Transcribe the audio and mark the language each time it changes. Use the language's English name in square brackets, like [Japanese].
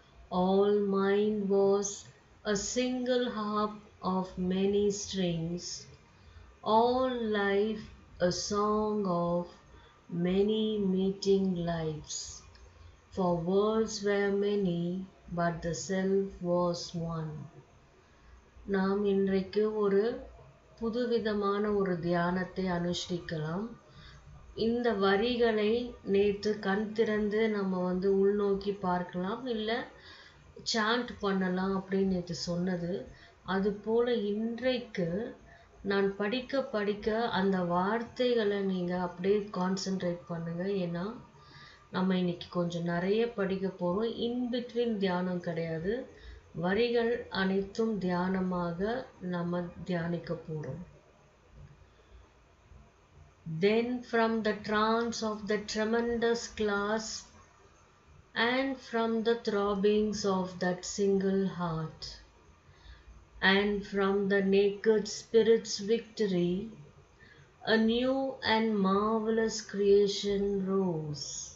[English] All mind was a single harp of many strings. All life a song of many meeting lives. For worlds were many, but the self was one. [Tamil] நாம் இன்றைக்கு ஒரு புதுவிதமான ஒரு தியானத்தை அனுஷ்டிக்கலாம். இந்த வரிகளை நேற்று கண் திறந்து நம்ம உள்நோக்கி பார்க்கலாம், இல்லை சாண்ட் பண்ணலாம் அப்படின்னு நேற்று சொன்னது. அதுபோல் இன்றைக்கு நான் படிக்க படிக்க அந்த வார்த்தைகளை நீங்கள் அப்படியே கான்சென்ட்ரேட் பண்ணுங்கள். ஏன்னா நம்ம இன்னைக்கு கொஞ்சம் நிறைய படிக்க போகிறோம். இன்பிட்வீன் தியானம் கிடையாது, வரிகள் அனைத்தும் தியானமாக நம்ம தியானிக்க போகிறோம். [English] Then from the trance of the tremendous clasp and from the throbbings of that single heart and from the naked spirit's victory, a new and marvelous creation rose.